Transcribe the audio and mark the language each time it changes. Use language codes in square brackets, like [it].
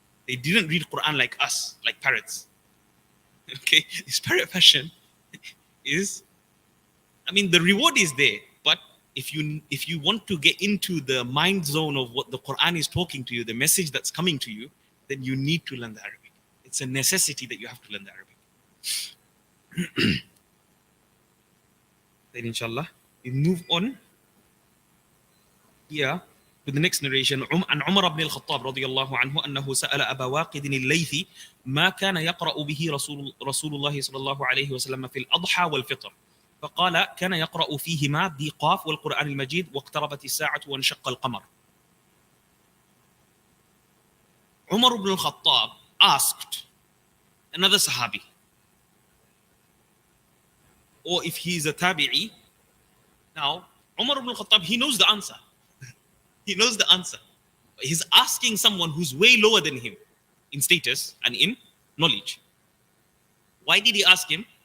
[en] They didn't read Quran like us, like parrots. Okay, this parrot fashion is, I mean, the reward is there, but if you want to get into the mind zone of what the Quran is talking to you, the message that's coming to you, then you need to learn the Arabic. It's a necessity that you have to learn the Arabic. Then inshallah, we move on here to the next narration. [ar] عن عمر بن الخطاب رضي الله عنه أنه سأل أبا واقد الليثي ما كان يقرأ به رسول الله صلى الله عليه وسلم في الأضحى والفطر، فقال كان يقرأ فيهما بقاف والقرآن المجيد واقتربت الساعة وانشق القمر. [en] Umar ibn al-Khattab asked another Sahabi, or if he is a Tabi'i. Now, Umar ibn al-Khattab, he knows the answer. He knows the answer. He's asking someone who's way lower than him in status and in knowledge. Why did he ask him?